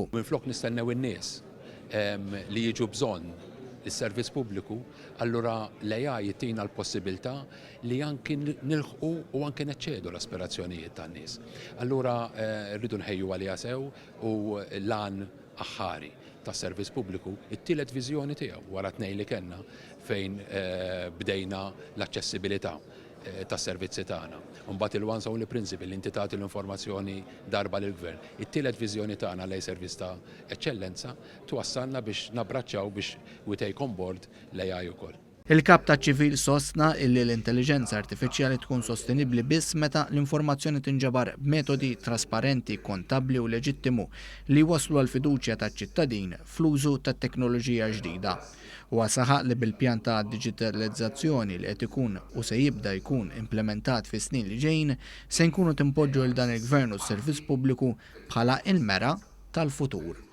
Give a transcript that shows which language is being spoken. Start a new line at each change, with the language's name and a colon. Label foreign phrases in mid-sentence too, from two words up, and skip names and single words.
Maltese: Minflok nistennew in-nies li jiġu bżonn is-servizz pubbliku, allura l-AI jittina l-possibilità li anki nilħqu u anki neċċedu l-aspirazzjonijiet tan-nies. Allura rridu nħejju għaliha sew u lan aħħari tas-servizz pubbliku, it-tielet viżjoni tiegħu wara tnejn li kellna fejn bdejna l-aċċessibilità tas-servizzi tagħna. Mbagħad il-
English: one only principle
Maltese: li inti tagħti l-informazzjoni darba lill-Gvern. It-tielet viżjoni tagħna lejn servizz ta' eċċellenza twassalna biex nabbraċċaw biex
English: we take on board
Maltese: l-AI ukoll. Il-kap ta' ċivil sostna illi l-intelligenza artifiċjali tkun sostenibbli biss meta l-informazzjoni tinġabar b'metodi trasparenti, kontabbli u leġittimu li waslu għal fiduċja taċ-ċittadin fl-użu tat-teknoloġija ġdida. U saħaq li bil-pjan ta' digitalizzazzjoni li qed ikun u se jibda jkun implementat fis snin li ġejjin se nkunu timpoġġu l dan il-Gvern u s-servizz pubbliku bħala il-mera tal-futur.